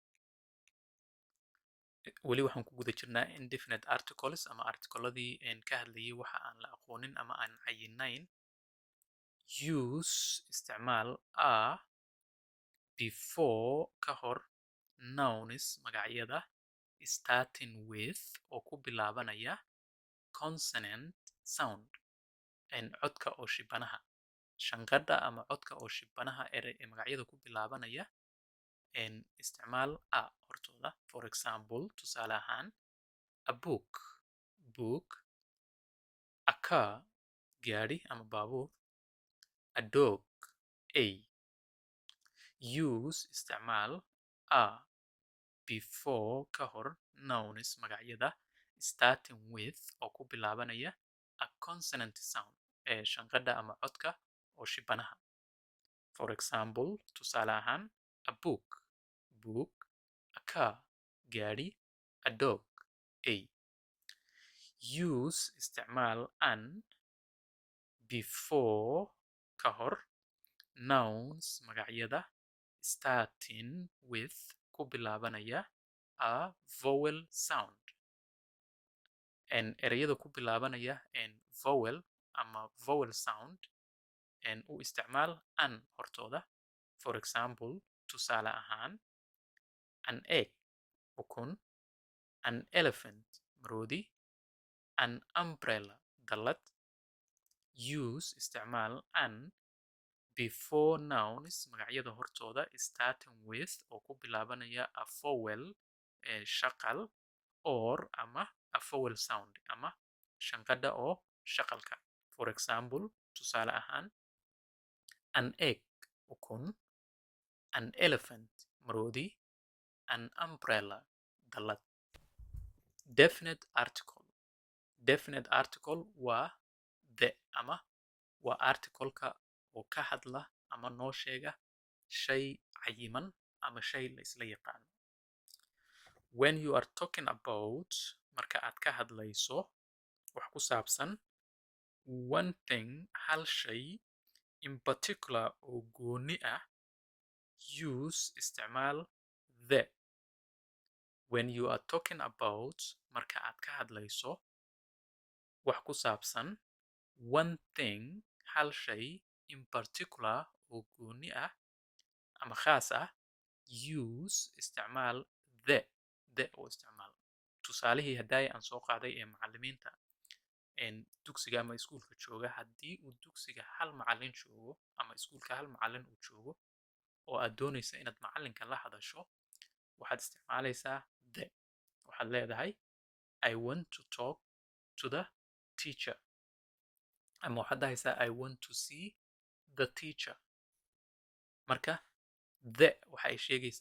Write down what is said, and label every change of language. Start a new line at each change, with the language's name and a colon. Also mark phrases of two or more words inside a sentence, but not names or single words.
Somali: weli waxaan ku guda jirnaa
English: indefinite articles
Somali: ama articoladii ka hadlayay waxa aan la aqoonin ama aan cayinayn use isticmaal before ka hor nouns magacyada
English: starting with
Somali: oo ku bilaabanaya
English: consonant sound
Somali: codka oo shibanaha shanqadha ama codka oo shibanaha ee magacyada ku bilaabanaya isticmaal hortooda
English: for example
Somali: tusaale ahaan
English: a book a car
Somali: gaari ama baabuur
English: a dog
Somali: use isticmaal before ka hor nouns magacyada
English: starting with
Somali: oo ku bilaabanaya
English: a consonant sound
Somali: shanqadha ama codka oo shibanaha
English: for example
Somali: tusaale ahaan
English: a book a car
Somali: gaari
English: a dog use isticmaal an before
Somali: ka hor
English: nouns magacyada starting with
Somali: ku bilaabanaya
English: a vowel sound
Somali: ereyada ku bilaabanaya
English: vowel ama vowel sound
Somali: u isticmaal
English: an hortooda for example
Somali: tusaale ahaan
English: an egg ukun an elephant maroodi an umbrella dallad use isticmaal an before nouns
Somali: magacyada hortooda
English: starting with
Somali: oo ku bilaabanaya
English: a vowel shaqal or
Somali: ama a vowel sound ama shanqadha oo shaqalka
English: for example
Somali: tusaale ahaan
English: an egg
Somali: ukun
English: an elephant
Somali: maroodi
English: an umbrella
Somali: dallad
English: definite article
Somali: waa the ama waa articleka oo ka hadla ama noo sheega shay cayiman ama shay la isla yaqaano
English: when you are talking about
Somali: marka aad ka hadlayso wax ku saabsan
English: one thing
Somali: hal shay
English: in particular
Somali: oo gooni ah use isticmaal the
English: when you are talking about
Somali: marka aad ka hadlayso wax ku saabsan
English: one thing
Somali: hal shay
English: in particular
Somali: oo gooni ah ama khaas ah use isticmaal the oo isticmaal tusaalihii haddaaya aan soo qaaday ee macallimiinta dugsiga ama iskuulka jooga haddii uu dugsiga hal macallin joogo ama iskuulka hal macallin uu joogo oo aad doonaysa inaad macallinkan la hadasho waxaad isticmaalaysaa the waxaad leedahay
English: I want to talk to the teacher
Somali: ama waxaad dhahaysaa
English: I want to see the teacher
Somali: marka the waxa ay sheegaysaa